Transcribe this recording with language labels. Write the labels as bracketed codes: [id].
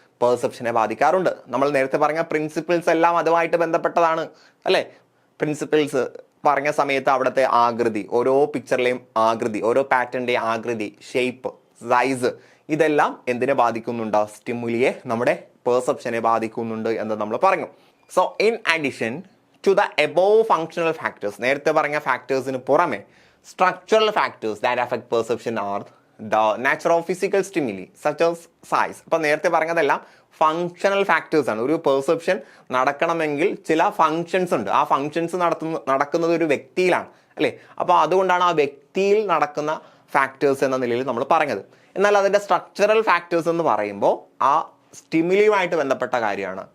[ml] പെർസെപ്ഷനെ ബാധിക്കാറുണ്ട്. നമ്മൾ നേരത്തെ പറഞ്ഞ പ്രിൻസിപ്പിൾസ് എല്ലാം അതുമായിട്ട് ബന്ധപ്പെട്ടതാണ് അല്ലേ? പ്രിൻസിപ്പിൾസ് പറഞ്ഞ സമയത്ത് അവിടുത്തെ ആകൃതി, ഓരോ പിക്ചറിലെയും ആകൃതി, ഓരോ പാറ്റേണിൻ്റെയും ആകൃതി, ഷേപ്പ്, സൈസ്, ഇതെല്ലാം എന്തിനെ ബാധിക്കുന്നുണ്ട്? സ്റ്റിമുലിയെ, നമ്മുടെ പെർസെപ്ഷനെ ബാധിക്കുന്നുണ്ട് എന്ന് നമ്മൾ പറഞ്ഞു. [en] so in addition to the above functional factors, [ml] നേരത്തെ പറഞ്ഞ ഫാക്ടേഴ്സിന് പുറമെ [en] structural factors that affect perception are the nature of physical stimuli such as size. [ml] അപ്പോൾ നേരത്തെ പറഞ്ഞതെല്ലാം ഫങ്ഷണൽ ഫാക്ടേഴ്സ് ആണ്. ഒരു പെർസെപ്ഷൻ നടക്കണമെങ്കിൽ ചില ഫങ്ഷൻസ് ഉണ്ട്. ആ ഫങ്ഷൻസ് നടക്കുന്നത് ഒരു വ്യക്തിയിലാണ് അല്ലേ? അപ്പോൾ അതുകൊണ്ടാണ് ആ വ്യക്തിയിൽ നടക്കുന്ന ഫാക്ടേഴ്സ് എന്ന നിലയിൽ നമ്മൾ പറഞ്ഞത്. എന്നാൽ അതിൻ്റെ സ്ട്രക്ചറൽ ഫാക്ടേഴ്സ് എന്ന് പറയുമ്പോൾ ആ സ്റ്റിമുലിയുമായിട്ട് ബന്ധപ്പെട്ട കാര്യമാണ്.